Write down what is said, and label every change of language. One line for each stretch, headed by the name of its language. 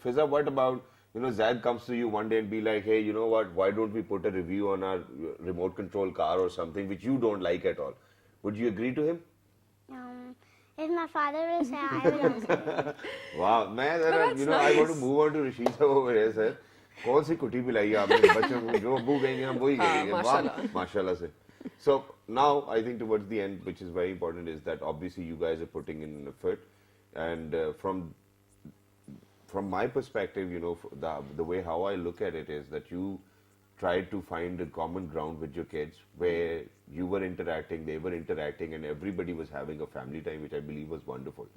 English: Fiza, what about, Zad comes to you one day and be like, hey, you know what? Why don't we put a review on our remote control car or something which you don't like at all? Would you agree to him? If my father will say, I will also. Wow, man, that's I want to nice. move on to Rashid sir over here, sir.
Hindi: कौन सी कुटी पिलाई है आपने बच्चों को जो अब्बू कहेंगे हम वही कहेंगे माशाल्लाह. माशाल्लाह से.
English: So now I think towards the end, which is very important, is that obviously you guys are putting in an effort, and from my perspective, the way how I look at it is that you tried to find a common ground with your kids where you were interacting, they were interacting, and everybody was having a family time, which I believe was wonderful.